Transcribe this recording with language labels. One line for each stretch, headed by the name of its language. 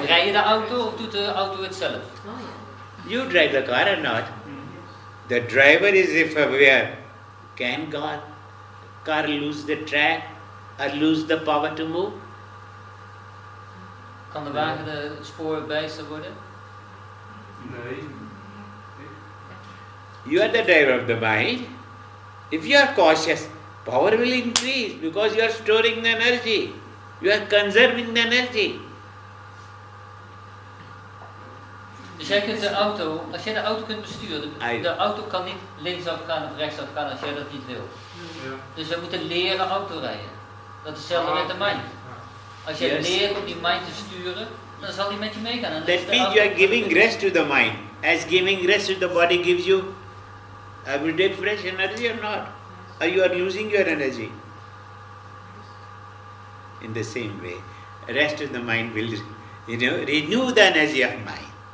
Dutch: Rij je de auto of doet de auto het zelf?
English: You drive the car or not? The driver is if aware. Can car lose the track or lose the power to move?
Dutch: Kan de wagen de spoor bijster worden? Nee.
English: You are the driver of the mind. If you are cautious, power will increase because you are storing the energy. You are conserving the energy.
Dutch: Dus jij kunt de auto, als jij de auto kunt besturen, de auto kan niet linksaf gaan of rechtsaf gaan als jij dat niet wil. Ja. Dus we moeten leren autorijden. Dat is hetzelfde met de mind. Als jij leert om die mind te sturen, dan zal die met je meegaan.
English: That means you are giving rest to the mind. As giving rest to the body gives you everyday fresh energy or not? Or you are losing your energy? In the same way, rest of the mind will, renew the energy of mind.